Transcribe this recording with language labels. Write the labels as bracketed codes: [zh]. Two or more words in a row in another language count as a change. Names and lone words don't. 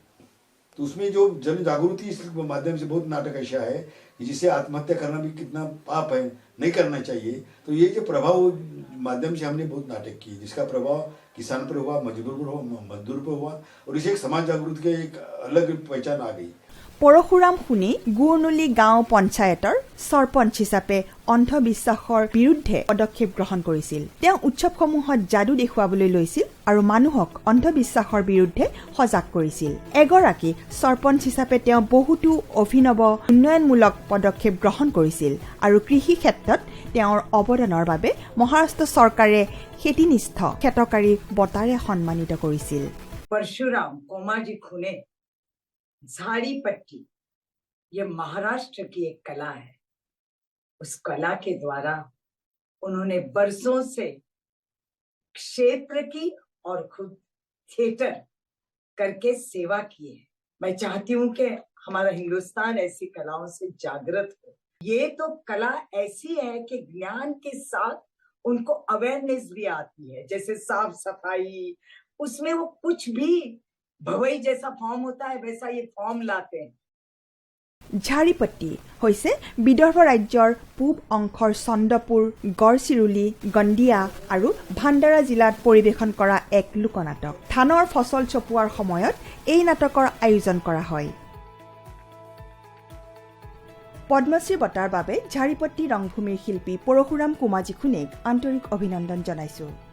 [hi] तो उसमें जो जन जागृति इस माध्यम से बहुत नाटक ऐसा है जिससे आत्महत्या करना भी कितना पाप है, नहीं करना चाहिए। तो ये जो प्रभाव माध्यम से हमने बहुत नाटक किए, जिसका प्रभाव किसान पर हुआ, मजदूर पर हुआ, मजदूर पर हुआ, और इसे एक समाज जागृति की एक अलग पहचान आ गई। [as] পৰশুৰাম সোণী গুৰনুলি গাঁও পঞ্চায়তৰ সৰপঞ্চ হিচাপে অন্ধবিশ্বাসৰ বিৰুদ্ধে পদক্ষেপ গ্ৰহণ কৰিছিল। তেওঁ উৎসৱসমূহত যাদু দেখুৱাবলৈ লৈছিল আৰু মানুহক অন্ধবিশ্বাসৰ বিৰুদ্ধে সজাগ কৰিছিল। এগৰাকী সৰপঞ্চ হিচাপে তেওঁ বহুতো অভিনৱ উন্নয়নমূলক পদক্ষেপ গ্ৰহণ কৰিছিল আৰু কৃষি ক্ষেত্ৰত তেওঁৰ অৱদানৰ বাবে মহাৰাষ্ট্ৰ চৰকাৰে খেতিনিষ্ঠ খেতকাৰী বঁটাৰে সন্মানিত কৰিছিল। [hi] परशुराम कोमाजी खुने झाड़ी पट्टी ये महाराष्ट्र की एक कला है। उस कला के द्वारा उन्होंने बरसों से क्षेत्र की और खुद थिएटर करके सेवा की है। मैं चाहती हूँ कि हमारा हिंदुस्तान ऐसी कलाओं से जागृत हो। ये तो कला ऐसी है कि ज्ञान के साथ उनको अवेयरनेस भी आती है, जैसे साफ सफाई, उसमें वो कुछ भी भवई जैसा फॉर्म होता है वैसा ये फॉर्म लाते हैं। [as] ঝাৰিপট্টি হৈছে বিদৰ্ভ ৰাজ্যৰ পূব অংশৰ চন্দ্ৰপুৰ, গড়চিৰোলি, গণ্ডিয়া আৰু ভাণ্ডাৰা জিলাত পৰিৱেশন কৰা এক লোকনাটক। ধানৰ ফচল চপোৱাৰ সময়ত এই নাটকৰ আয়োজন কৰা হয়। পদ্মশ্ৰী বঁটাৰ বাবে ঝাৰিপট্টি ৰংভূমিৰ শিল্পী পৰশুৰাম কোমাজী খুনেক আন্তৰিক অভিনন্দন জনাইছো।